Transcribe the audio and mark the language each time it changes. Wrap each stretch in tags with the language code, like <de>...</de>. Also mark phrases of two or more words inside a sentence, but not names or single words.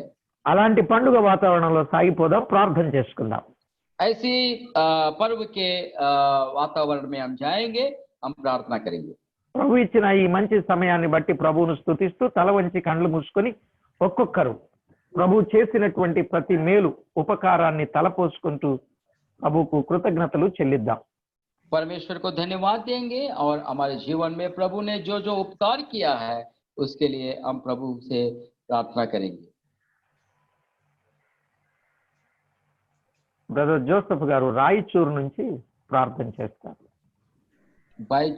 <te>అలాంటి పండుగ వాతావరణంలో సాగిపోదాం, ప్రార్థన చేసుకుందాం.</te> <hi>ऐसी पर्व के वातावरण में हम जाएंगे, हम प्रार्थना करेंगे।</hi> <te>ప్రభు ఇచ్చిన ఈ మంచి సమయాన్ని బట్టి ప్రభువును స్తుతిస్తూ తల వంచి కళ్ళు మూసుకొని ఒక్కొక్కరు ప్రభు చేసినటువంటి ప్రతి మేలు ఉపకారాన్ని తలపోసుకుంటూ ప్రభువుకు కృతజ్ఞతలు చెల్లిద్దాం.</te> <hi>परमेश्वर को धन्यवाद देंगे और हमारे जीवन में प्रभु ने जो जो उपकार किया है उसके लिए हम प्रभु से प्रार्थना करेंगे।</hi> <te>బ్రదర్ జోసెఫ్ గారు రాయచూరు నుంచి ప్రార్థన చేస్తారు.</te> <hi>भाई</hi>